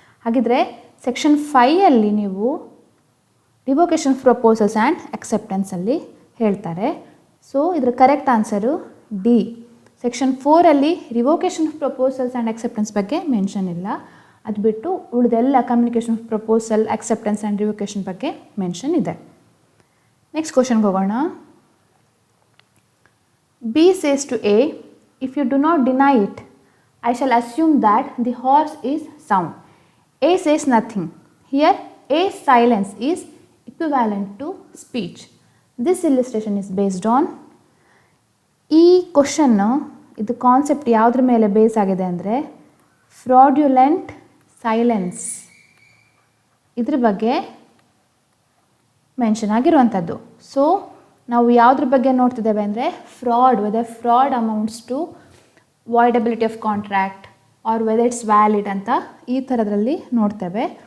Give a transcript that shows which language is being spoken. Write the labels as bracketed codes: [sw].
[kn] ಹಾಗಿದ್ರೆ ಸೆಕ್ಷನ್ 5ಅಲ್ಲಿ ನೀವು ರಿವೋಕೇಷನ್ proposals and ಆಕ್ಸೆಪ್ಟೆನ್ಸಲ್ಲಿ ಹೇಳ್ತಾರೆ. ಸೊ ಇದರ correct answer D. Section 4ಅಲ್ಲಿ ರಿವೋಕೇಷನ್ proposals and acceptance ಬಗ್ಗೆ ಮೆನ್ಷನ್ ಇಲ್ಲ. ಅದು ಬಿಟ್ಟು ಉಳಿದೆಲ್ಲ ಕಮ್ಯುನಿಕೇಷನ್ ಪ್ರಪೋಸಲ್, ಆಕ್ಸೆಪ್ಟೆನ್ಸ್ ಆ್ಯಂಡ್ ರಿವೋಕೇಷನ್ ಬಗ್ಗೆ ಮೆನ್ಷನ್ ಇದೆ. ನೆಕ್ಸ್ಟ್ ಕ್ವಶನ್ಗೆ ಹೋಗೋಣ. [en] B says to A, if you do not deny it, I shall assume that the horse is sound. A says nothing. Here, A's silence is equivalent to speech. This illustration is based on [kn] ಈ question, ಇದು concept ಯಾವುದ್ರ ಮೇಲೆ base ಆಗಿದೆ ಅಂದರೆ fraudulent silence, ಇದ್ರ ಬಗ್ಗೆ mention ಆಗಿರುವಂಥದ್ದು. So ನಾವು ಯಾವುದ್ರ ಬಗ್ಗೆ ನೋಡ್ತಿದ್ದೇವೆ ಅಂದರೆ fraud, [en] whether fraud amounts to voidability of contract or whether it's valid [kn] ಅಂತ ಈ ಥರದ್ರಲ್ಲಿ ನೋಡ್ತೇವೆ.